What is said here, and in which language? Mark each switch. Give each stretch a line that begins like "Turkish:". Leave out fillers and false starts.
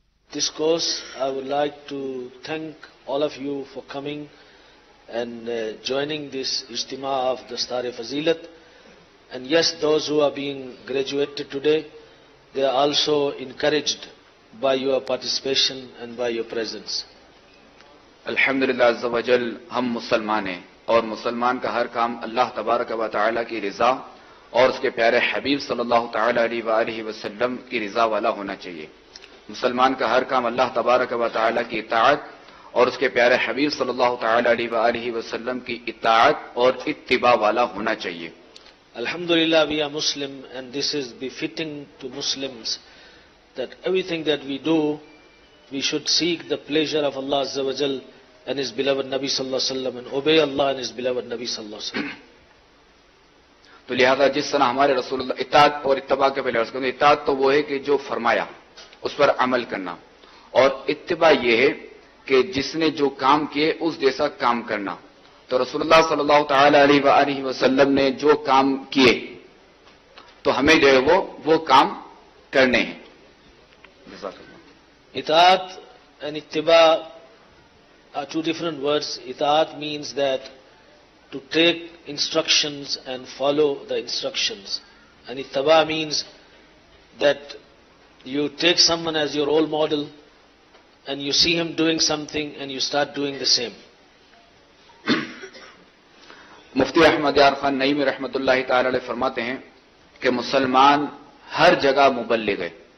English: discourse, I would like to thank all of you for coming and joining this Ijtima of the Star-e Fazilat. And yes, those who are being graduated today, they are also encouraged by your participation and by your presence.
Urdu: الحمدللہ عز و جل ہم مسلمان ہیں اور مسلمان کا ہر کام اللہ تبارک و تعالیٰ کی رضا اور اس کے پیارے حبیب صلی اللہ تعالیٰ علیہ وآلہ وسلم کی رضا والا ہونا چاہیے. مسلمان کا ہر کام اللہ تبارک و تعالیٰ کی اطاعت اور اس کے پیارے حبیب صلی اللہ تعالیٰ علیہ وآلہ وسلم کی اطاعت اور اتباع والا ہونا چاہیے.
English: Alhamdulillah, we are Muslim, and this is befitting to Muslims that everything that we do, we should seek the pleasure of Allah Azza wa Jal and His beloved Nabi Sallallahu Alaihi Wasallam, and obey Allah and His beloved Nabi Sallallahu Alaihi Wasallam.
Urdu: تو لہذا جس طرح ہمارے رسول اللہ اطاعت اور اتباع کے پہلے عرض کرتے ہیں، اطاعت تو وہ ہے کہ جو فرمایا اس پر عمل کرنا، اور اتباع یہ ہے کہ جس نے جو کام کیے اس جیسا کام کرنا. تو رسول اللہ صلی اللہ تعالی علیہ وآلہ وسلم نے جو کام کیے تو ہمیں جو ہے وہ کام کرنے ہیں.
English: Itaat and ittiba are two different words. Itaat means that to take instructions and follow the instructions. And ittiba means that you take someone as your role model and you see him doing something and you start doing the same.
Urdu: مفتی احمد یار خان نعیمی رحمۃ اللہ تعالی علیہ فرماتے ہیں کہ مسلمان ہر جگہ مبلغ ہے.